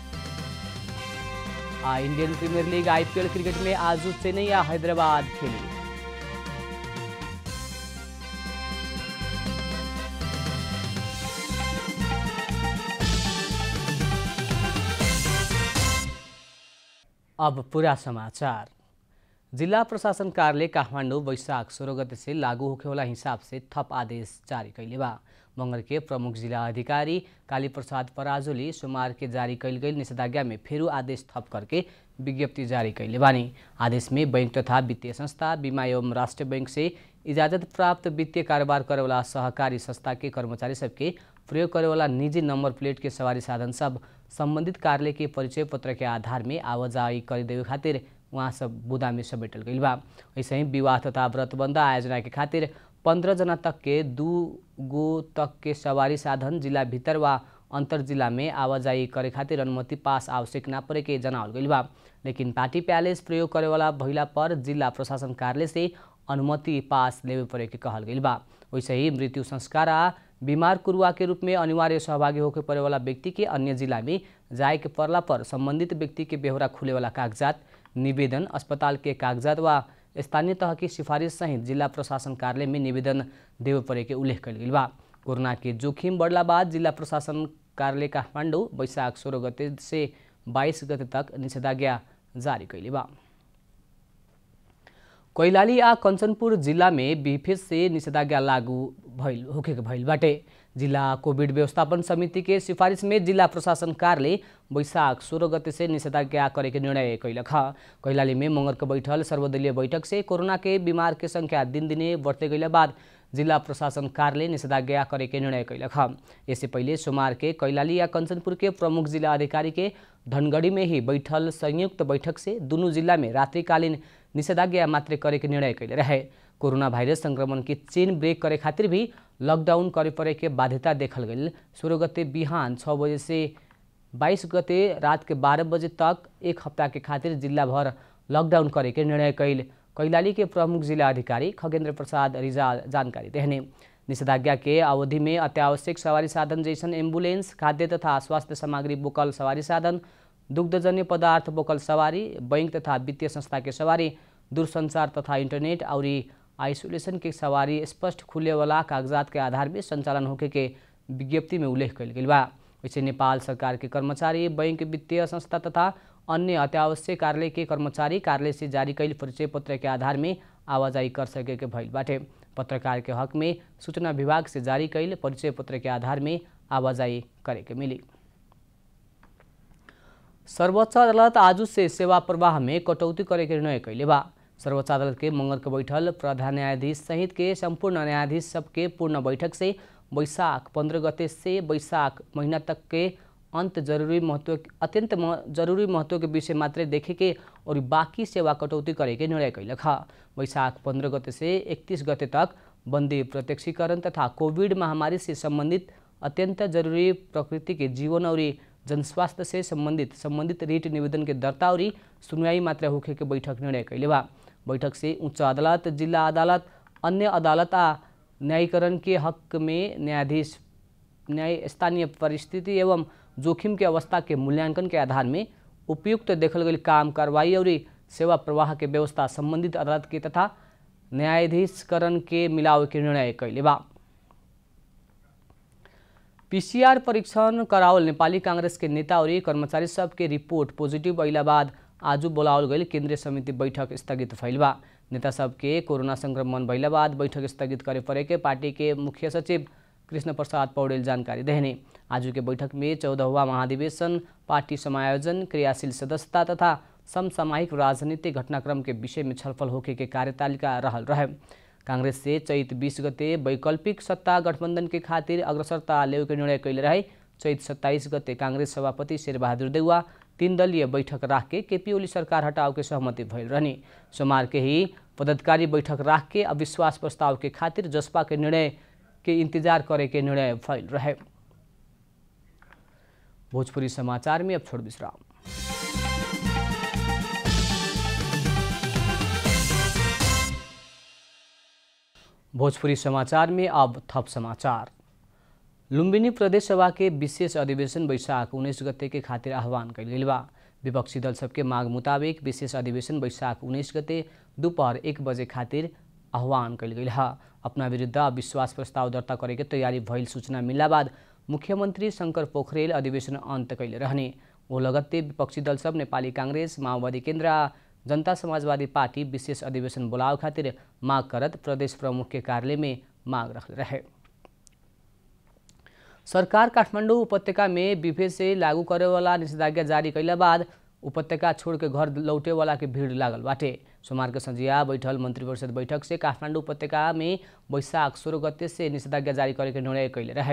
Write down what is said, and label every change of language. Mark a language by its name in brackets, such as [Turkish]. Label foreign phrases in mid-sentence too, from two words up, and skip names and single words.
[Bhojpuri] इंडियन प्रीमियर लीग IPL क्रिकेट में आज चेन्नई या हैदराबाद खेली। अब पूरा समाचार। जिला प्रशासन कार्यालय काठमाडौँ वैशाख 16 गते से लागू होखे वाला हिसाब से थप आदेश जारी कैले बा। मंगर के प्रमुख जिला अधिकारी काली प्रसाद पराजुली सोमवार के जारी कैल गई निषेधाज्ञा में फेरू आदेश थप करके विज्ञप्ति जारी कैले बानी। आदेश में बैंक तथा वित्तीय संस्था, बीमा एवं राष्ट्रीय बैंक से इजाजत प्राप्त वित्तीय कारोबार करे वाला सहकारी संस्था के कर्मचारी सबके प्रयोग करे वाला निजी नंबर प्लेट के सवारी साधन सब संबंधित कार्यालय के परिचय पत्र के आधार में आवाजाही कर देवे खातिर वहाँ सब बुदा में समेटल गई बा। ऐसे ही विवाह तथा व्रतबन्ध आयोजना के खातिर 15 जना तक के 2 गो तक के सवारी साधन जिला भीतर व अंतर जिला में आवाजाही करे खातिर अनुमति पास आवश्यक ना पड़े के जनावल गई बा। लेकिन [English] party palace [Bhojpuri] प्रयोग करे वाला भइला पर जिला प्रशासन कार्यालय से अनुमति पास लेवे पड़े के कहल गई बा। वैसे ही मृत्यु संस्कार आ बीमार कुरुआ के रूप में अनिवार्य सहभागी होके पड़े वाला व्यक्ति के अन्य जिला में जाए के पड़ला पर संबंधित व्यक्ति के बेहोरा खुले वाला कागजात, निवेदन, अस्पताल के कागजात व स्थानीय तह की सिफारिश सहित जिला प्रशासन कार्यालय में निवेदन देवे पड़े के उल्लेख कल गई बा। कोरोना के जोखिम बढ़ला बाद जिला प्रशासन कार्यालय काठमाडौँ वैशाख 16 गते से 22 गते तक निषेधाज्ञा जारी कैले बा। कैलाली आ कंचनपुर जिला में बिफेज से निषेधाज्ञा लागू भइल बाटे। जिला कोविड व्यवस्थापन समिति के सिफारिश में जिला प्रशासन कार्यालय वैशाख 16 गते से निषेधाज्ञा करे के निर्णय कैलक ह। कैलाली में मंगर के बैठल सर्वदलीय बैठक से कोरोना के बीमार के संख्या दिन दिने बढ़ते गइला बाद जिला प्रशासन कार्यालय निषेधाज्ञा करे के निर्णय कैलक ह। इससे पहले सोमवार के कैलाली या कंचनपुर के प्रमुख जिला अधिकारी के धनगढ़ी में ही बैठल संयुक्त बैठक से दोनों जिला में रात्रिकालीन निषेधाज्ञा मात्र करे के निर्णय कैले रहे। कोरोना वायरस संक्रमण की [English] chain break [Bhojpuri] करे खातिर भी लॉकडाउन करे पड़े के बाध्यता देखल गई। 16 गते बिहान 6 बजे से 22 गते रात के 12 बजे तक एक हफ्ता के खातिर जिला भर लॉकडाउन करे के निर्णय कैल कैलाली के प्रमुख जिला अधिकारी खगेन्द्र प्रसाद रिजाल जानकारी देहने। निषेधाज्ञा के अवधि में अत्यावश्यक सवारी साधन जैसन एम्बुलेंस, खाद्य तथा स्वास्थ्य सामग्री बोकल सवारी साधन, दुग्धजन्य पदार्थ बोकल सवारी, बैंक तथा वित्तीय संस्था के सवारी, दूरसंचार तथा इंटरनेट और आइसोलेशन के सवारी स्पष्ट खुले वाला कागजात के आधार में संचालन होके के विज्ञप्ति में उल्लेख कल गई बा। वैसे नेपाल सरकार के कर्मचारी, बैंक, वित्तीय संस्था तथा अन्य अत्यावश्यक कार्यालय के कर्मचारी कार्यालय से जारी कैल परिचय पत्र के आधार में आवाजाही कर सके के भइल बाटे। पत्रकार के हक में सूचना विभाग से जारी कैल परिचय पत्र के आधार में आवाजाही करे के मिली। सर्वोच्च अदालत आज से सेवा प्रवाह में कटौती करे के निर्णय कैले बा। सर्वोच्च अदालत के मंगर के बैठल प्रधान न्यायाधीश सहित के संपूर्ण न्यायाधीश सबके पूर्ण बैठक से वैशाख 15 गते से वैशाख महीना तक के अंत अत्यंत जरूरी महत्व के विषय मात्र देखे के और बाकी सेवा कटौती करे के निर्णय कैलक ह। वैशाख 15 गते से 31 गते तक बंदी, प्रत्यक्षीकरण तथा कोविड महामारी से संबंधित अत्यंत जरूरी प्रकृति के जीवन और जनस्वास्थ्य से संबंधित रीट निवेदन के दर्ता और सुनवाई मात्र होखे के बैठक निर्णय कैले बा। बैठक से उच्च अदालत, जिला अदालत, अन्य अदालत आ न्यायीकरण के हक में न्यायाधीश स्थानीय परिस्थिति एवं जोखिम के अवस्था के मूल्यांकन के आधार में उपयुक्त देखल गई काम कार्रवाई और सेवा प्रवाह के व्यवस्था संबंधित अदालत के तथा न्यायाधीशकरण के मिलाव के निर्णय कैले बा। PCR परीक्षण करावल नेपाली कांग्रेस के नेता और कर्मचारी सब के [English] report positive [Bhojpuri] अइला बाद आज बोलावल गई केंद्रीय समिति बैठक स्थगित भइल बा। नेता सब के कोरोना संक्रमण भइला बाद बैठक स्थगित करे पड़े के पार्टी के मुख्य सचिव कृष्ण प्रसाद पौडेल जानकारी देने। आज के बैठक में 14वां महाधिवेशन, पार्टी समायोजन, क्रियाशील सदस्यता तथा समसामयिक राजनीतिक घटनाक्रम के विषय में छलफल होके के कार्यतालिका रहल रहे। कांग्रेस से चैत 20 गते वैकल्पिक सत्ता गठबंधन के खातिर अग्रसरता लेवे के निर्णय कैले रहे। चैत 27 गते कांग्रेस सभापति शेरबहादुर देउवा 3 दलीय बैठक राख के केपी ओली सरकार हटाव के सहमति भइल रहने। सोमवार के ही पदाधिकारी बैठक राख के अविश्वास प्रस्ताव के खातिर जसपा के निर्णय के इंतजार करे के निर्णय भइल रहे। भोजपुरी समाचार में अब छोड़ विश्राम। भोजपुरी समाचार में अब थप समाचार। लुम्बिनी प्रदेश सभा के विशेष अधिवेशन वैशाख 19 गते के खातिर आह्वान कैल गेल बा। विपक्षी दल सबके मांग मुताबिक विशेष अधिवेशन वैशाख 19 गते दोपहर 1 बजे खातिर आह्वान कैल गेल है। अपना विरुद्ध अविश्वास प्रस्ताव दर्ता करे के तैयारी भइल सूचना मिलला बाद मुख्यमंत्री शंकर पोखरेल अधिवेशन अंत कैले रहने। वो लगत्ते विपक्षी दल सब नेपाली कांग्रेस, माओवादी केन्द्र आ जनता समाजवादी पार्टी विशेष अधिवेशन बोलाव खातिर माग करत प्रदेश प्रमुख के कार्यालय में माग रखले रहे। सरकार काठमाडौँ उपत्यका में बिफे से लागू करे वाला निषेधाज्ञा जारी कैला बाद उपत्यका छोड़ के घर लौटे वाला के भीड़ लागल बाटे। सोमवार के संझिया बैठल मंत्रिपरिषद बैठक से काठमाडौँ उपत्यका में वैशाख 16 गते से निषेधाज्ञा जारी करे के निर्णय कैले रहे।